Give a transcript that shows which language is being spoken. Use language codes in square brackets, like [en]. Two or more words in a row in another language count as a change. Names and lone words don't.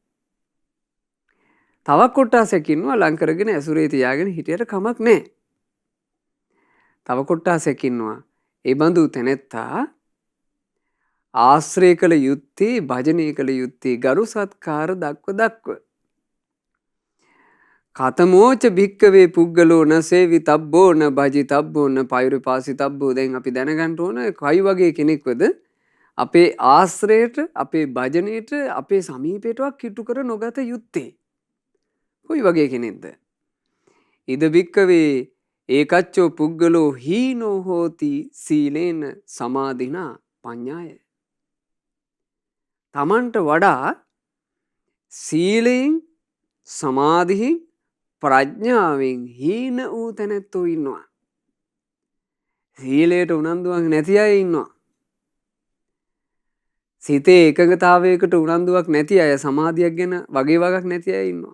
[si] තවක් කොට්ටාසයක් ඉන්නවා ලං කරගෙන ඇසුරේ තියාගෙන හිටියට කමක් නැහැ. තව කොට්ටාසයක් ඉන්නවා. ඒ බඳු තැනැත්තා ආශ්‍රය කළ යුත්තේ, භජනය කළ යුත්තේ ගරු සත්කාර දක්ව. [pi] කතමෝච භික්කවේ පුද්ගලෝ න සේවි තබ්බෝ න භජි තබ්බෝ න පෛරුපාසි තබ්බෝ. [si] දැන් අපි දැනගන්න ඕන කයි වගේ කෙනෙක්වද අපේ ආශ්‍රයට, අපේ භජනයට, අපේ සමීපයටවත් කිට්ටු කර නොගත යුත්තේ. කොයි වගේ කෙනෙක්ද? [pi] ඉද භික්කවේ ඒකච්චෝ පුද්ගලෝ හීනෝ හෝති සීලේන සමාධිනා පඤ්ඤාය. [si] තමන්ට වඩා සීලයෙන්, සමාධියෙන්, ප්‍රඥාවෙන් හීන වූ තැනැත්තෝ ඉන්නවා. සීලයට උනන්දුවක් නැති අය ඉන්නවා. සිතේ එකඟතාවයකට උනන්දුවක් නැති අය, සමාධියක් ගැන වගේ වගක් නැති අය ඉන්නවා.